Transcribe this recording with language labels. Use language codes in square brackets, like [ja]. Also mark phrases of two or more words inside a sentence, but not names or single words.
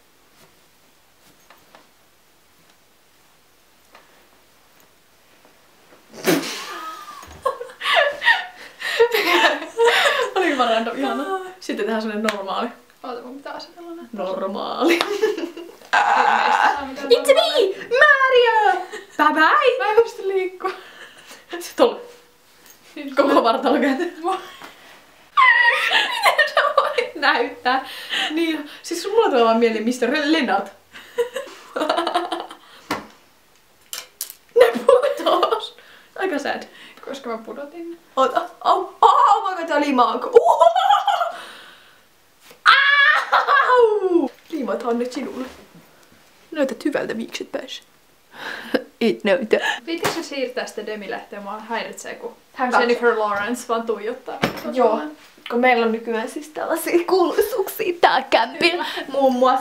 [fi] Oliko vaan random ihana? Sitten tehdään semmonen normaali. Oota, mun pitää asetella näin. Normaali. [en] It's me! Mario! Bye bye! [fi] Mä en pysty liikkua. Se tuli. Koko vartalo kääntyy. Miten sä voit näyttää? Niin, siis mulla tulee vaan mieleen Mr. Lennart. Ne putos. Aika sad. Koska mä pudotin. Ota. [en] Oh my god, [fi] tää on liimaa. Liimataan nyt sinulle. Näytät hyvältä viikset päässä. Et näytä. Pitikö sä siirtää sitä Demi-lehteä? Mua häiritsee, kun Hän Jennifer Lawrence vaan tuijottaa. Joo, kun meillä on nykyään siis tällaisia kuuluisuuksia täällä kämpillä.